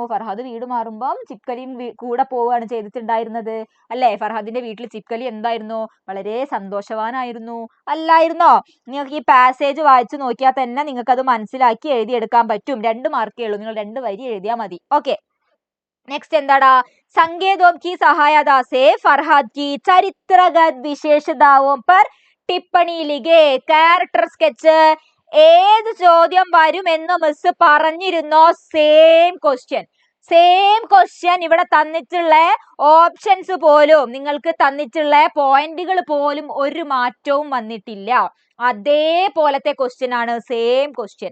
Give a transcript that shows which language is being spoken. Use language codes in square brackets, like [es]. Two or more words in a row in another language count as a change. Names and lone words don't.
[ml] ഫർഹാദ് വീട് മാറുമ്പം ചിപ്കലിയും കൂടെ പോവുകയാണ് ചെയ്തിട്ടുണ്ടായിരുന്നത് അല്ലേ? ഫർഹാദിന്റെ വീട്ടിൽ ചിപ്കലി എന്തായിരുന്നു? വളരെ സന്തോഷവാനായിരുന്നു അല്ലായിരുന്നോ? നിങ്ങൾക്ക് ഈ പാസേജ് വായിച്ചു നോക്കിയാൽ തന്നെ നിങ്ങൾക്ക് അത് മനസ്സിലാക്കി എഴുതിയെടുക്കാൻ പറ്റും. 2 മാർക്കേ ഉള്ളൂ, നിങ്ങൾ 2 വരി എഴുതിയാൽ മതി. ഓക്കെ, നെക്സ്റ്റ് എന്താടാ? [hi] संकेतों की सहायता से फरहाद की चरित्रगत विशेषताओं पर टिप्पणी लिखे. [ml] ക്യാരക്ടർ സ്കെച്ച് ഏത് ചോദ്യം വരുമെന്ന് മിസ് പറഞ്ഞിരുന്നോ? സെയിം ക്വസ്റ്റ്യൻ ഇവിടെ തന്നിട്ടുള്ള ഓപ്ഷൻസ് പോലും, നിങ്ങൾക്ക് തന്നിട്ടുള്ള പോയിന്റുകൾ പോലും ഒരു മാറ്റവും വന്നിട്ടില്ല. അതേപോലത്തെ ക്വസ്റ്റ്യൻ ആണ്, സെയിം ക്വസ്റ്റ്യൻ.